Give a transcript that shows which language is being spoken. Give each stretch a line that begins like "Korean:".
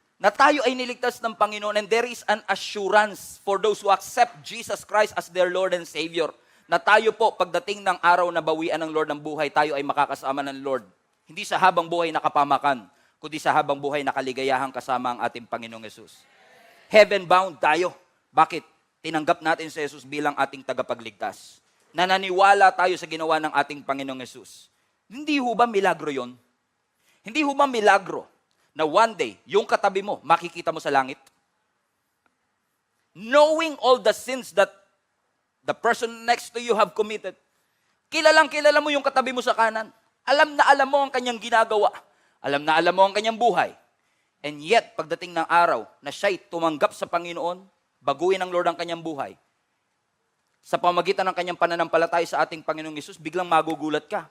Filipino: Na tayo ay niligtas ng Panginoon
English: and there is an assurance for those who accept Jesus Christ as their Lord and Savior.
Filipino: Na tayo po, pagdating ng araw na bawian ng Lord ng buhay, tayo ay makakasama ng Lord. Hindi sa habang buhay na kapamakan, kundi sa habang buhay na kaligayahang kasama ang ating Panginoong Yesus. Heaven-bound tayo. Bakit? Tinanggap natin si Jesus bilang ating tagapagligtas. Nananiwala tayo sa ginawa ng ating Panginoong Yesus. Hindi ho ba milagro yon? Hindi ho ba milagro na one day, yung katabi mo, makikita mo sa langit?
English: Knowing all the sins that the person next to you have committed.
Filipino: Kilalang kilala mo yung katabi mo sa kanan. Alam na alam mo ang kanyang ginagawa. Alam na alam mo ang kanyang buhay.
English: And yet,
Filipino: pagdating ng araw na siya'y tumanggap sa Panginoon, baguhin ng Lord ang kanyang buhay, sa pamagitan ng kanyang pananampalataya sa ating Panginoong Yesus, biglang magugulat ka.